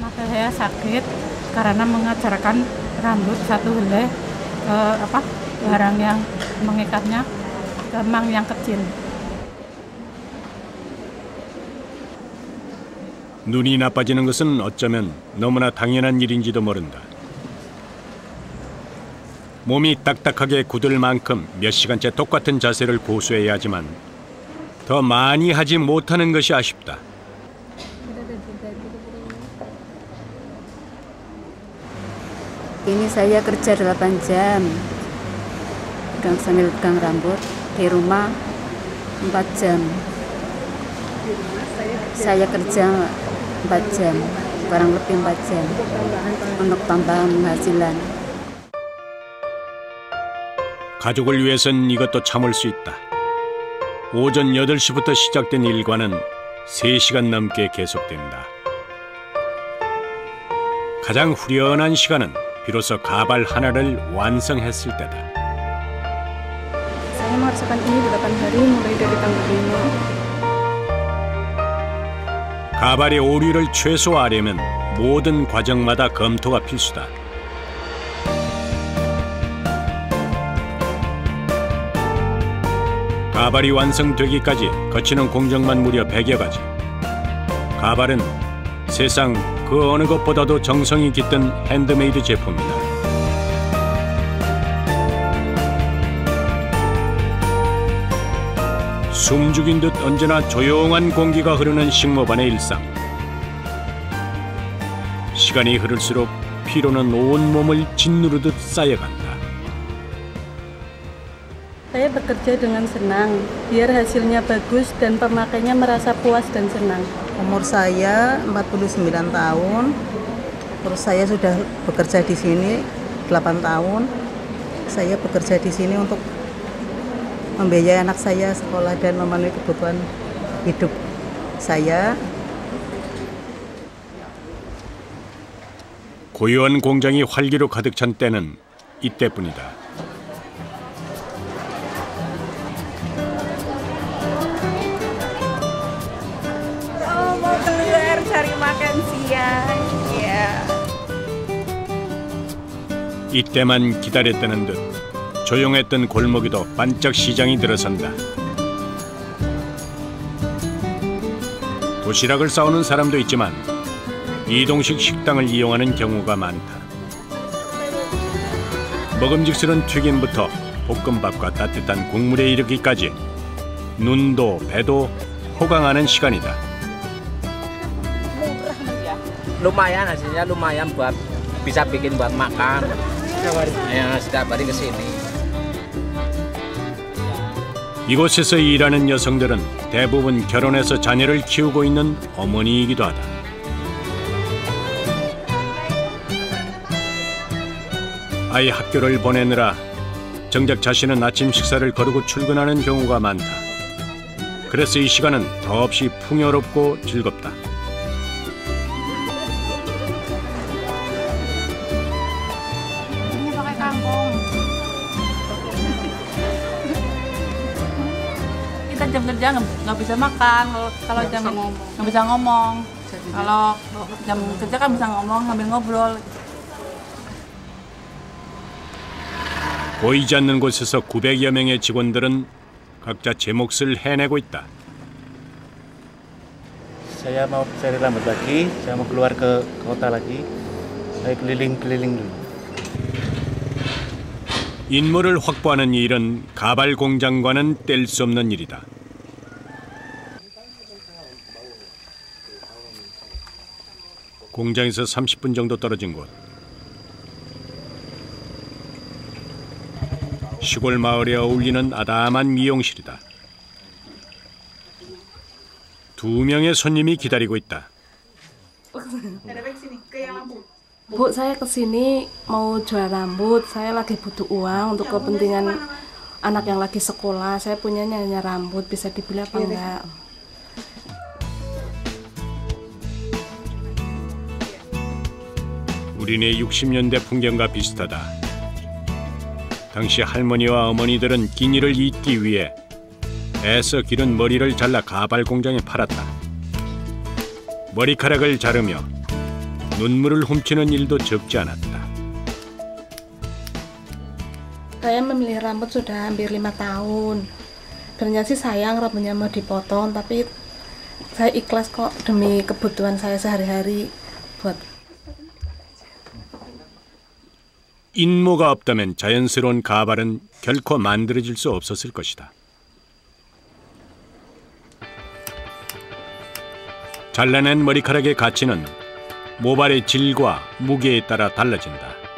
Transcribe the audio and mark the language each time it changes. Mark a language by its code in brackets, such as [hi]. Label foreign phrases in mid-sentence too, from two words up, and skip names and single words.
[id] saya sakit karena mengajarkan rambut satu helai ke barang yang mengikatnya ke mang yang kecil. [ko] 눈이 나빠지는 것은 어쩌면 너무나 당연한 일인지도 모른다. 몸이 딱딱하게 굳을 만큼 몇 시간째 똑같은 자세를 고수해야 하지만 더 많이 하지 못하는 것이 아쉽다. [id] Ini saya kerja 8 jam dan sambil pegang rambut. Di rumah 4 jam. Saya kerja 4 jam, kurang lebih 4 jam untuk tambahan penghasilan. [ko] 가족을 위해선 이것도 참을 수 있다. 오전 8시부터 시작된 일과는 3시간 넘게 계속된다. 가장 후련한 시간은 비로소 가발 하나를 완성했을 때다. [id] Saya mengerjakan ini 8 hari mulai dari tanggal 5. [ko] 가발의 오류를 최소화하려면 모든 과정마다 검토가 필수다. 가발이 완성되기까지 거치는 공정만 무려 100여 가지. 가발은 세상 그 어느 것보다도 정성이 깃든 핸드메이드 제품이다. 숨죽인 듯 언제나 조용한 공기가 흐르는 식모반의 일상. 시간이 흐를수록 피로는 온몸을 짓누르듯 쌓여간다. [id] Saya bekerja dengan senang, biar hasilnya bagus dan pemakainya merasa puas dan senang. Umur saya 49 tahun, terus saya sudah bekerja di sini 8 tahun. Saya bekerja di sini untuk membiayai anak saya sekolah dan memenuhi kebutuhan hidup saya. [ko] 고요한 공장이 활기로 가득 찬 때는 이때뿐이다. [id] Mau keluar cari makan siang. Ya. [ko] 이때만 기다렸다는 듯 조용했던 골목에도 반짝 시장이 들어선다. 도시락을 싸오는 사람도 있지만 이동식 식당을 이용하는 경우가 많다. 먹음직스러운 튀김부터 볶음밥과 따뜻한 국물에 이르기까지 눈도 배도 호강하는 시간이다. [id] Lumayan hasilnya, lumayan buat bisa bikin buat makan. Ya, setiap hari ke sini. [ko] 이곳에서 일하는 여성들은 대부분 결혼해서 자녀를 키우고 있는 어머니이기도 하다. 아이 학교를 보내느라 정작 자신은 아침 식사를 거르고 출근하는 경우가 많다. 그래서 이 시간은 더없이 풍요롭고 즐겁다. [id] Kita jam kerja nggak bisa makan, kalau jam nggak bisa ngomong. Kalau jam kerja kan bisa ngomong sambil ngobrol. [ko] 보이지 않는 곳에서 900여 명의 직원들은 각자 제 몫을 해내고 있다. [id] Saya mau cari rambut lagi, saya mau keluar ke kota lagi. Saya keliling-keliling dulu. [ko] 인물을 확보하는 일은 가발 공장과는 뗄 수 없는 일이다. 공장에서 30분 정도 떨어진 곳. 시골 마을에 어울리는 아담한 미용실이다. 2명의 손님이 기다리고 있다. [id] Bu, saya kesini mau jual rambut. Saya lagi butuh uang untuk kepentingan anak yang lagi sekolah. Saya punya hanya rambut, bisa dibeli apa enggak? [ko] 우리네 60년대 풍경과 비슷하다. 당시 할머니와 어머니들은 끼니를 잇기 위해 애써 기른 머리를 잘라 가발 공장에 팔았다. 머리카락을 자르며 눈물을 훔치는 일도 적지 않았다. [id] Saya memilih rambut sudah hampir 5 tahun. Sebenarnya sih sayang rambutnya mau dipotong, tapi saya ikhlas kok demi kebutuhan saya sehari-hari buat. [ko] 인모가 없다면 자연스러운 가발은 결코 만들어질 수 없었을 것이다. 잘라낸 머리카락의 가치는 모발의 질과 무게에 따라 달라진다.